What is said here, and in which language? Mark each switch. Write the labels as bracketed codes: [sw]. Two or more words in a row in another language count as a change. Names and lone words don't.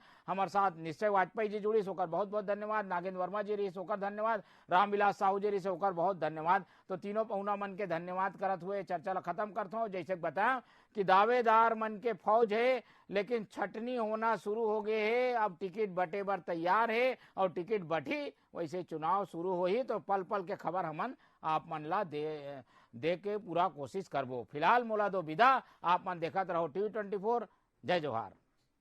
[hne] हमारे साथ निश्चय वाजपेयी जी जुड़ी सोकर बहुत बहुत धन्यवाद, नागेंद्र वर्मा जी रही सोकर धन्यवाद, रामविलास साहू जी रही सोकर बहुत धन्यवाद। तो तीनों पहुना मन के धन्यवाद करत हुए चर्चा ला खत्म करता हूँ। जैसे बताया कि दावेदार मन के फौज है लेकिन छटनी होना शुरू हो गए है, अब टिकट बटे बर तैयार है और टिकट बटी वैसे चुनाव शुरू हो ही तो पल पल के खबर हमन आप मन ला दे के पूरा कोशिश करबो। फिलहाल मोला दो विदा, आप मन देखत रहो TV24। जय जोहार।